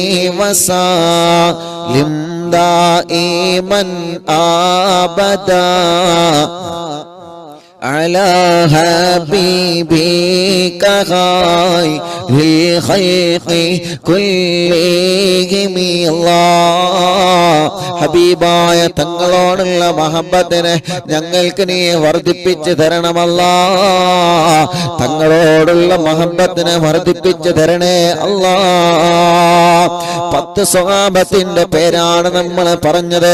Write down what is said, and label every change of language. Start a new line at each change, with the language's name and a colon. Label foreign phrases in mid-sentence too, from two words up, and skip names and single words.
Arabic: وسلم دائما أبدا على حبيبك خير الخلق كلهم الله.
Malayalam: ഹബീബായ തങ്ങളോടുള്ള മഹബത്തിനെ ഞങ്ങൾക്ക് നീ വർദ്ധിപ്പിച്ചു തരണമല്ലാ. തങ്ങളോടുള്ള മഹബത്തിനെ വർദ്ധിപ്പിച്ചു തരണേ അല്ലാ. 10 സ്വഹാബത്തിന്റെ പേരാണ് നമ്മൾ പറഞ്ഞത്.